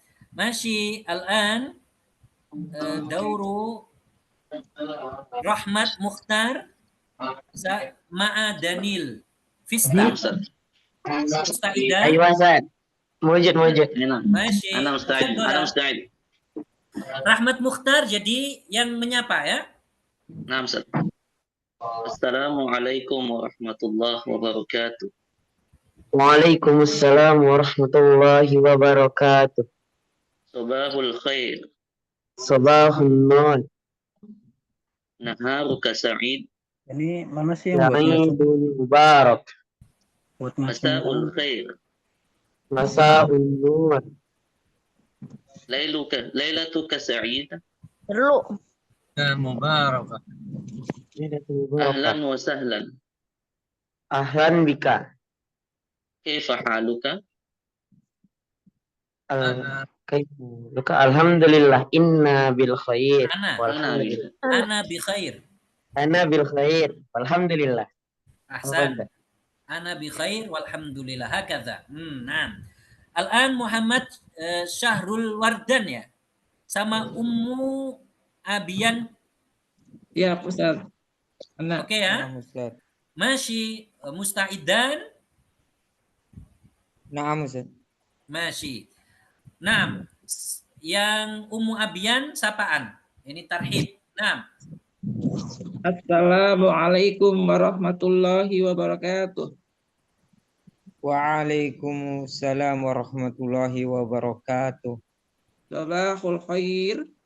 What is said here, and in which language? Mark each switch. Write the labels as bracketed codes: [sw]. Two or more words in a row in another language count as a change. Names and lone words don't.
[ar] Masih الآن دور Rahmat Mukhtar ma'a Danil Vista. Mustaidah. [id] Ayo Ustaz. Mujud. Masih. Rahmat Mukhtar jadi yang menyapa ya. Nah, Ustaz. [ar] السلام عليكم ورحمة الله وبركاته. وعليكم السلام ورحمة الله وبركاته. صباح الخير. صباح النور. نهارك سعيد. [id] Ini mana sih yang [ar] سعيد مبارك. مساء الخير. مساء النور. ليلتك سعيدة. [id] Perlu. [ar] Mubarakah. ليلة مباركة. أهلا وسهلا. أهلا بك. كيف حالك? لك الحمد لله إنا بالخير. Walhamdulillah. أنا بخير. أنا بالخير. الحمد لله. Ahsan. أنا بخير والحمد لله. Hakadha. Nah. [id] Al-an Muhammad Syahrul Wardan ya. Sama Ummu Abiyan. Ya, Ustaz. Oke ya. Masih musta'idan. [ar] Naam, Ustaz. [id] Masih. Nah, yang Ummu Abiyan sapaan. Ini tarhib. Nah. [ar] السلام عليكم ورحمة الله وبركاته. وعليكم السلام ورحمة الله وبركاته. صباح الخير.